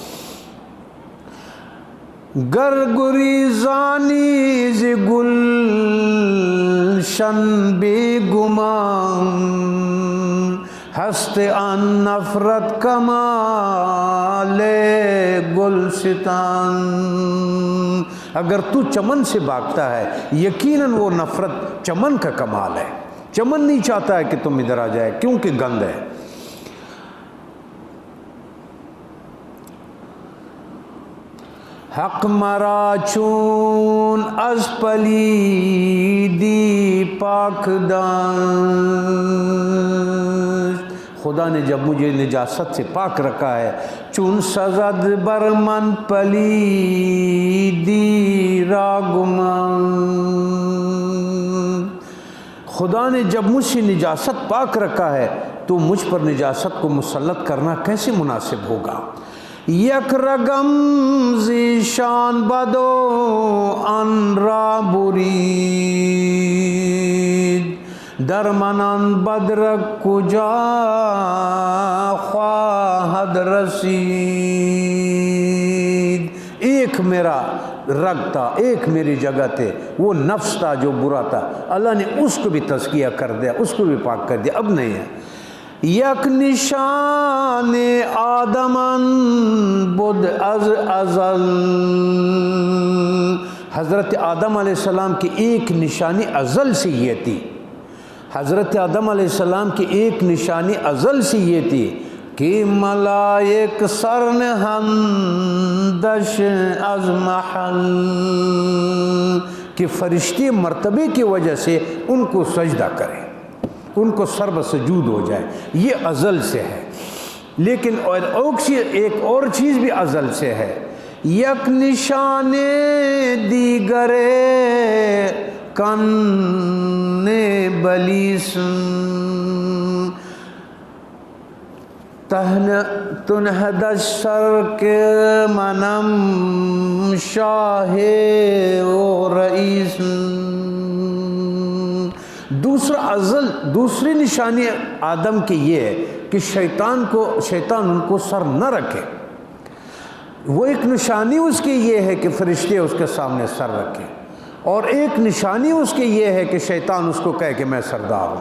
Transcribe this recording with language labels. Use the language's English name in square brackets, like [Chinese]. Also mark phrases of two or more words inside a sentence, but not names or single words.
[Persian] گر گریزانی ز گلشن بے گمان، ہست ان نفرت کمال گلستان. [Urdu] اگر تو چمن سے بھاگتا ہے یقیناً وہ نفرت چمن کا کمال ہے. چمن نہیں چاہتا ہے کہ تم ادھر آ جائے کیونکہ گند ہے. [Persian] حق مرا چون از پلیدی پاک داشت، [Urdu] خدا نے جب مجھے نجاست سے پاک رکھا ہے. [Persian] چون سزد بر من پلیدی راگمان، [Urdu] خدا نے جب مجھ سے نجاست پاک رکھا ہے تو مجھ پر نجاست کو مسلط کرنا کیسے مناسب ہوگا. [Persian] یک رگم زیشان بدو ان را برید، در منان بدرک کجا خواہد رسید. [Urdu] ایک میرا رگ تھا، ایک میری جگہ تھے، وہ نفس تھا جو برا تھا، اللہ نے اس کو بھی تزکیہ کر دیا، اس کو بھی پاک کر دیا، اب نہیں ہے. [Persian] یک نشان آدمن بود از ازل، [Urdu] حضرت آدم علیہ السلام کی ایک نشانی ازل سے یہ تھی. حضرت آدم علیہ السلام کی ایک نشانی ازل سے یہ تھی کہ [Persian] ملائک سر نہندش از محل، [Urdu] کہ فرشتے مرتبے کی وجہ سے ان کو سجدہ کریں، ان کو سر بسجود ہو جائے. یہ ازل سے ہے. لیکن ایک اور چیز بھی ازل سے ہے. [Persian] یک نشان دیگر کن بلیسن، تنہدش سر کے منم شاہ و رئیس. [Urdu] دوسری نشانی آدم کی یہ ہے کہ شیطان ان کو سر نہ رکھے. وہ ایک نشانی اس کی یہ ہے کہ فرشتے اس کے سامنے سر رکھیں، اور ایک نشانی اس کی یہ ہے کہ شیطان اس کو کہے کہ میں سردار ہوں.